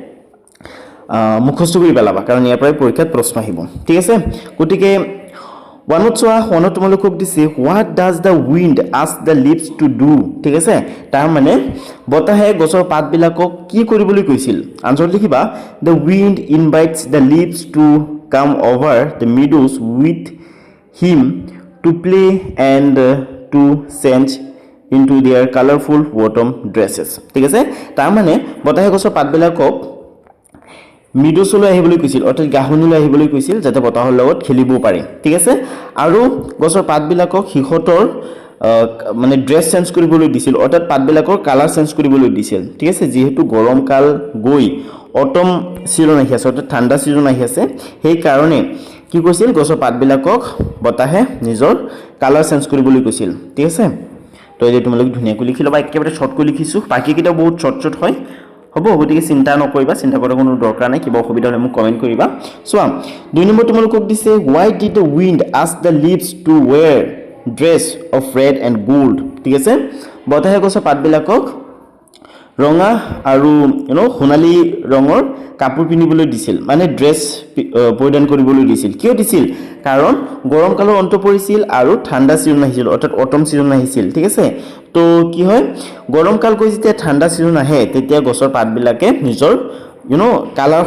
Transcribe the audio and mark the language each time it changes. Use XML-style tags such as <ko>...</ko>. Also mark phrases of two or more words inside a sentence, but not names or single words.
<as>মুখস্থ কৰি পেলাবা কাৰণ ইয়াৰ পৰাই পৰীক্ষাত প্ৰশ্ন আহিব ঠিক আছে গতিকে ওৱানত তোমালোকক দিছে</as> <en>what does the wind ask the leaves to do</en> <as>ঠিক আছে তাৰমানে বতাহে গছৰ পাতবিলাকক কি কৰিবলৈ কৈছিল আনসাৰ লিখিবা</as> <en>the wind invites the leaves to come over the meadows with him to play and to change into their colorful autumn dresses</en> <as>ঠিক আছে তাৰমানে বতাহে গছৰ পাতবিলাকক মিডোছলৈ আহিবলৈ কৈছিল অৰ্থাৎ গাহনিলৈ আহিবলৈ কৈছিল যাতে বতাহৰ লগত খেলিব পাৰে ঠিক আছে আৰু গছৰ পাতবিলাকক হিহঁতৰ মানে</as> <en>dress change</en> <as>কৰিবলৈ দিছিল অৰ্থাৎ পাতবিলাকৰ</as> <en>colour change</en> <as>কৰিবলৈ দিছিল ঠিক আছে যিহেতু গৰম কাল গৈ</as> <en>autumn season</en> <as>আহি আছে অৰ্থাৎ ঠাণ্ডা সিজন আহি আছে সেই কাৰণে কি কৈছিল গছৰ পাতবিলাকক বতাহে নিজৰ</as> <en>colour change</en> <as>কৰিবলৈ কৈছিল ঠিক আছে তো এই তোমালোক ধুনীয়াকৈ লিখি ল'বা একেবাৰে শ্বৰ্টকৈ লিখিছোঁ বাকীকেইটা বহুত শ্বৰ্ট হয় হ'ব গতিকে চিন্তা নকৰিবা চিন্তা কৰাৰ কোনো দৰকাৰ নাই কিবা অসুবিধা হ'লে মোক কমেণ্ট কৰিবা চোৱা 2 নম্বৰ তোমালোকক দিছে</as> <en>why did the wind ask the leaves to wear dress of red and gold</en> <as>ঠিক আছে বতাহে গছৰ পাতবিলাকক ৰঙা আৰু সোণালী ৰঙৰ কাপোৰ পিন্ধিবলৈ দিছিল মানে ড্ৰেছ পৰিধান কৰিবলৈ দিছিল কিয় দিছিল কাৰণ গৰম কালৰ অন্ত পৰিছিল আৰু ঠাণ্ডা সিজন আহিছিল অৰ্থাৎ</as> <en>autumn season</en> <as>আহিছিল ঠিক আছে তো কি হয় গৰম কাল গৈ যেতিয়া ঠাণ্ডা সিজন আহে তেতিয়া গছৰ পাতবিলাকে নিজৰ কালাৰ</as>